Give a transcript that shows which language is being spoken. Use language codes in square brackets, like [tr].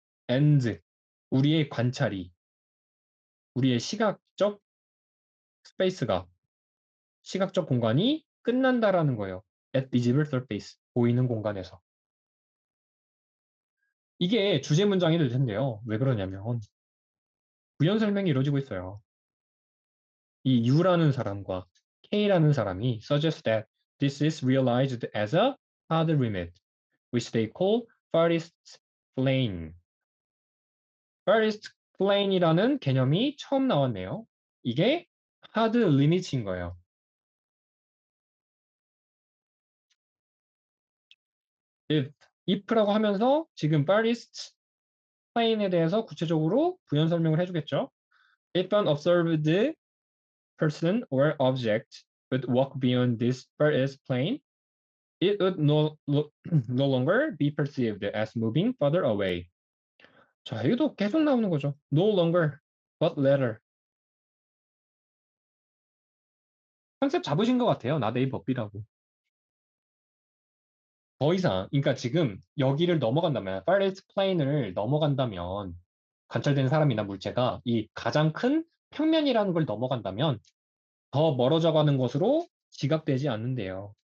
[ko] and, 우리의 관찰이, 우리의 시각적 스페이스가, 시각적 공간이 끝난다라는 거예요. [en] at visible surface. [ko] 보이는 공간에서. 이게 주제 문장이 될 텐데요. 왜 그러냐면 부연 설명이 이루어지고 있어요. 이 U라는 사람과 K라는 사람이 [en] suggest that this is realized as a hard limit, which they call farthest plane. [ko] farthest plane이라는 개념이 처음 나왔네요. 이게 hard limit인 거예요. if라고 하면서 지금 farthest plane에 대해서 구체적으로 부연 설명을 해주겠죠. [en] If an observed person or object would walk beyond this farthest plane, it would no longer be perceived as moving further away. [ko] 자, 이것도 계속 나오는 거죠. [en] No longer, but later. [ko] 컨셉 잡으신 것 같아요. 나데이 법비라고. 더 이상, 그러니까 지금 여기를 넘어간다면, farthest plane을 넘어간다면, 관찰되는 사람이나 물체가 이 가장 큰 평면이라는 걸 넘어간다면 더 멀어져 가는 것으로 지각되지 않는데요.